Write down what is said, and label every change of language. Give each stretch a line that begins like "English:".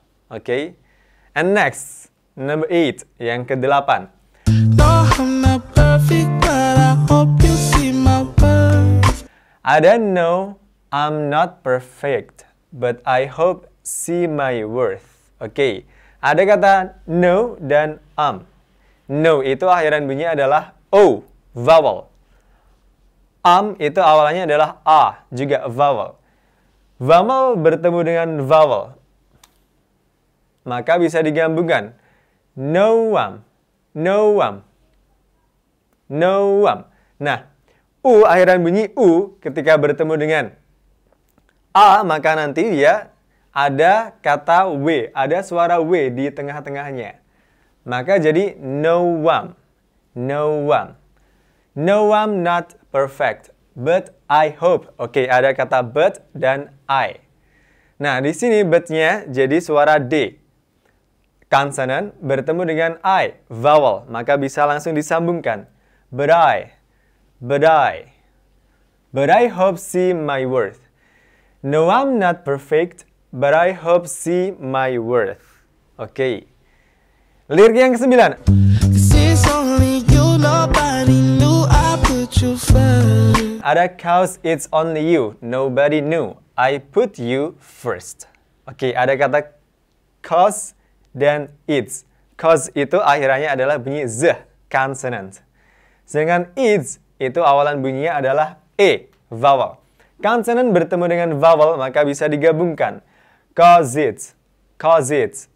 English: Oke? And next, number 8,
Indonesian: yang ke-8.
English: No, I'm not perfect, but I hope you see my worth.
Indonesian: Ada
English: no, I'm not perfect, but I hope see my worth.
Indonesian: Oke, ada kata no dan No itu akhiran bunyinya adalah o, vowel. Itu awalannya adalah a, juga vowel. Vowel bertemu dengan vowel, maka bisa digabungkan.
English: No one, no one, no one.
Indonesian: Nah, u akhiran bunyi u ketika bertemu dengan a, maka nanti dia ada kata w, ada suara w di tengah-tengahnya. Maka jadi no one, no one.
English: No, I'm not perfect, but I hope.
Indonesian: Oke, ada kata but dan I. Nah, di sini but-nya jadi suara D. Konsonan bertemu dengan I, vowel, maka bisa langsung disambungkan.
English: But I hope see my worth. No, I'm not perfect, but I hope see my worth.
Indonesian: Oke. Lirik yang ke-9.
English: This is only you, nobody knew I put you first.
Indonesian: Ada
English: cause it's only you, nobody knew I put you first.
Indonesian: Oke, ada kata cause dan it's. Cause itu akhirannya adalah bunyi z, consonant. Sedangkan it's itu awalan bunyinya adalah e, vowel. Consonant bertemu dengan vowel maka bisa digabungkan. Cause it's.